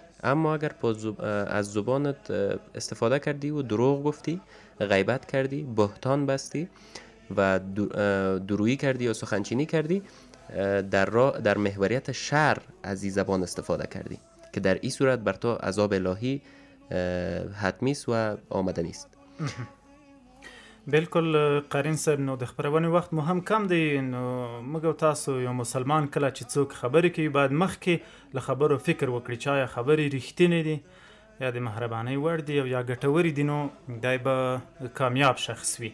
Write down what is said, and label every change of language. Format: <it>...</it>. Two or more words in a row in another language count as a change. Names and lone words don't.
<fa>اما اگر از زبانت استفاده کردی و دروغ گفتی، غیبت کردی، بهتان بستی و درویی کردی یا سخنچینی کردی، در محوریت شر از این زبان استفاده کردی که در این صورت بر تو عذاب الهی حتمی است و آمده نیست.</fa> <ps>بالکل قرین صاحب، نو د خبرونې وخت مو هم کم دی، نو موږ او تاسو یو مسلمان کله چې څوک خبرې کوي باید مخکې له خبرو فکر وکړي چې آیا خبرې رښتینې دي یا د مهربانۍ وړ دي او یا ګټورې دي، نو دی به کامیاب شخص وي.</ps>